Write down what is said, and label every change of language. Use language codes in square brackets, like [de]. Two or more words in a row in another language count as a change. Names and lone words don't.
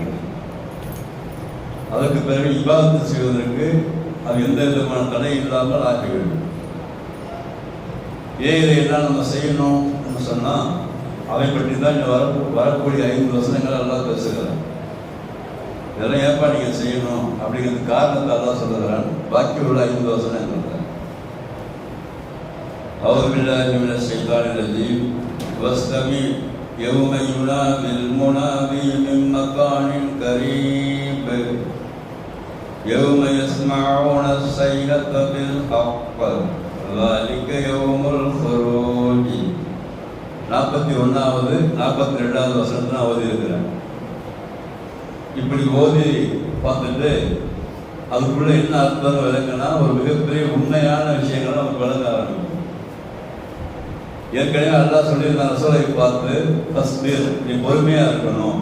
[ta] அதற்கு பிறகு இபாதத்து செய்வதற்கு அது எந்த விதமான தடை இல்லாமல் ஆகிவிடும். இதையெல்லாம் நம்ம செய்யணும் என்று சொன்னால் அதை பற்றி தான் இந்த வரக்கூடிய 5 வசனங்கள் எல்லாம் பேசுகிறேன். இதெல்லாம் ஏற்பா நீங்கள் செய்யணும் அப்படிங்கிறது காரணத்தை எல்லாம் சொல்லுகிறான். பாக்கி உள்ள 5 வசனங்கள் [ar] أعوذ بالله من الشيطان الرجيم واستمع يوم ينادي المنادي من مكان قريب يوم يسمعون الصيحة بالحق ذلك يوم الخروج. [ta] 41வது 42வது வசனத்தை நான் ஓதி இருக்கிறேன். இப்படி ஓதி பார்த்துட்டு அதுக்குள்ள என்ன அர்த்தம் விளக்குனா ஒரு மிகப்பெரிய உண்மையான விஷயங்களை நமக்கு விளங்க ஆரம்பிக்கும். ஏற்கனவே அல்லாஹ் சொல்லியிருந்த ரசூலை பார்த்து தஸ்பீர், நீ பொறுமையாக இருக்கணும்.